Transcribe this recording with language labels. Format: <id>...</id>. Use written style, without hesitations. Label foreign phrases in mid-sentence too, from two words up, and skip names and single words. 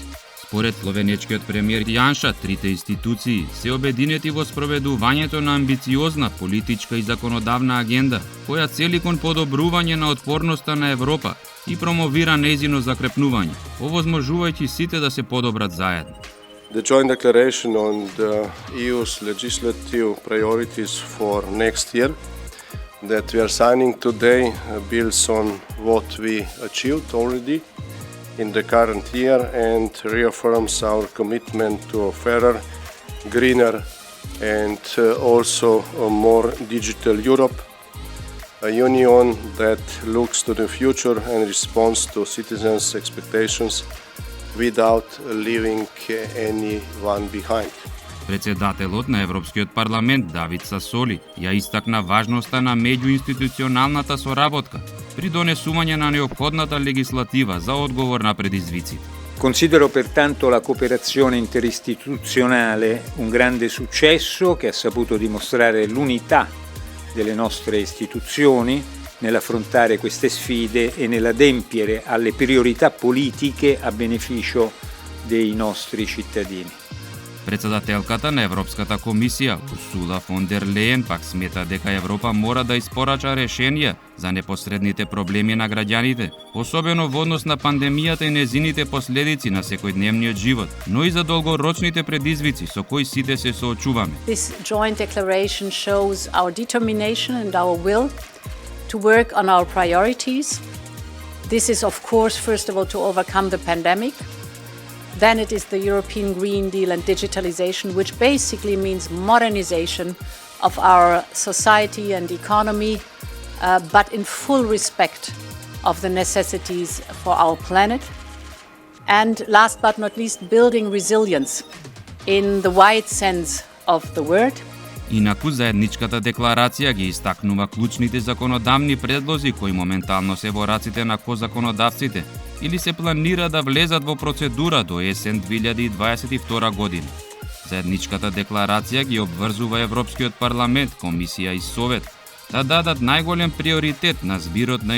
<mk>Според словенечкиот премиер Јанша, трите институции се обединети во спроведувањето на амбициозна политичка и законодавна агенда, која цели кон подобрување на отпорноста на Европа и промовира нејзино закрепнување, овозможувајќи сите да се подобрат заедно.</mk> <en>The joint declaration on the EU's legislative priorities for next year that we are signing today builds on what we achieved already in the current year and reaffirms our commitment to a fairer, greener and also a more digital Europe, a union that looks to the future and responds to citizens' expectations without leaving anyone behind.</en> <mk>Председателот на Европскиот парламент Давид Сасоли ја истакна важноста на меѓуинституционалната соработка при донесување на неопходната легислатива за одговор на предизвиците.</mk> <it>Considero pertanto la cooperazione interistituzionale un grande successo che ha saputo dimostrare l'unità delle nostre istituzioni nell'affrontare queste sfide e nell'adempiere alle priorità politiche a beneficio dei nostri cittadini.</it> <mk>Председателката на Европската комисија, Урсула фон дер Лејен, пак смета дека Европа мора да испорача решенија за непосредните проблеми на граѓаните, особено во однос на пандемијата и незините последици на секојдневниот живот, но и за долгорочните предизвици со кои сите се соочуваме.</mk> <en>This joint declaration shows our determination and our will to work on our priorities. This is, of course, first of all, to overcome the pandemic. Then it is the European Green Deal and digitalization, which basically means modernization of our society and economy, but in full respect of the necessities for our planet. And last but not least, building resilience in the wide sense of the word.</en> <mk>Инаку заедничката декларација ги истакнува клучните законодавни предлози кои моментално се во раците на козаконодавците или се планира да влезат во процедура до есен 2022 година. Заедничката декларација ги обврзува Европскиот парламент, комисија и совет да дадат најголем приоритет на збирот на</mk>